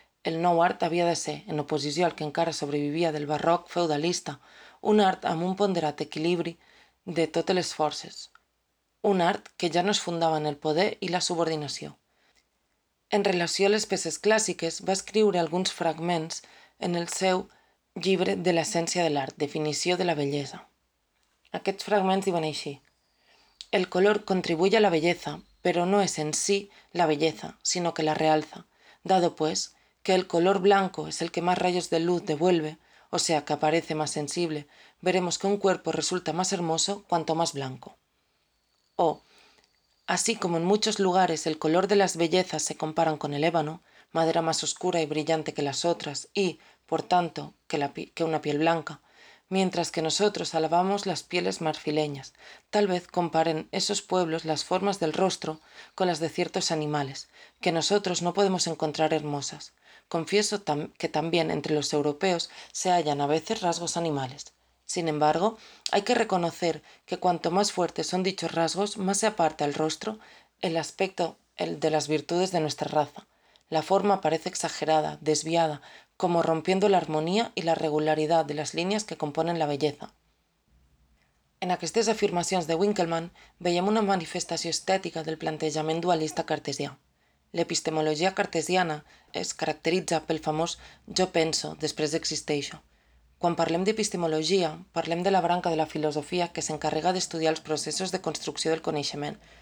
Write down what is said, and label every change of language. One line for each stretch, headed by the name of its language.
Catalan: El nou art havia de ser, en oposició al que encara sobrevivia del barroc feudalista, un art amb un ponderat equilibri de totes les forces. Un art que ja no es fundava en el poder i la subordinació. En relació a les peces clàssiques, va escriure alguns fragments en el seu llibre de l'essència de l'art, Definició de la bellesa. Aquests fragments diuen així.
Spanish: El color contribuye a la belleza, pero no es en sí la belleza, sino que la realza, dado pues que el color blanco es el que más rayos de luz devuelve, o sea que aparece más sensible, veremos que un cuerpo resulta más hermoso cuanto más blanco. O, así como en muchos lugares el color de las bellezas se comparan con el ébano, madera más oscura y brillante que las otras y, por tanto, que una piel blanca, mientras que nosotros alabamos las pieles marfileñas, tal vez comparen esos pueblos las formas del rostro con las de ciertos animales, que nosotros no podemos encontrar hermosas. Confieso que también entre los europeos se hallan a veces rasgos animales. Sin embargo, hay que reconocer que cuanto más fuertes son dichos rasgos, más se aparta el rostro, el aspecto de las virtudes de nuestra raza. La forma parece exagerada, desviada, como rompiendo la armonía y la regularidad de las líneas que componen la belleza.
Catalan: En aquestes afirmacions de Winckelmann veiem una manifestació estètica del plantejament dualista cartesià. L'epistemologia cartesiana es caracteritza pel famós «jo penso, després existeixo». Quan parlem d'epistemologia, parlem de la branca de la filosofia que s'encarrega d'estudiar els processos de construcció del coneixement.